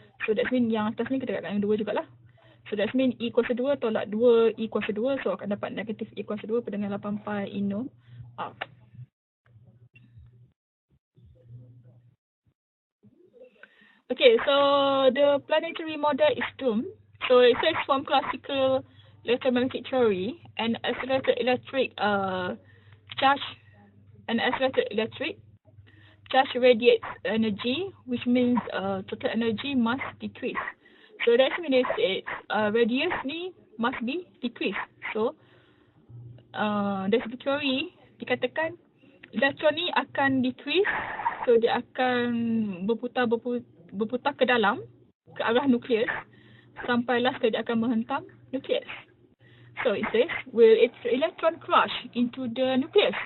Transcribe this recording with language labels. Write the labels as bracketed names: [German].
[English] So that's mean [Malay] yang atas ni kita darabkan dengan 2 jugalah. So that's mean E kuasa 2 tolak 2 E kuasa 2. So akan dapat negatif E kuasa 2 pada dengan 8 pi ino R. [English] Okay, so the planetary model is doomed. So it says from classical electromagnetic theory, an accelerated electric charge radiates energy, which means total energy must decrease. So that means its radius ni must be decreased. [Malay] So dari segi teori dikatakan elektron ni akan decrease, so dia akan berputar ke dalam, ke arah nukleus, sampailah sekali dia akan menghentam nukleus. [English] So it says, will its electron crash into the nucleus?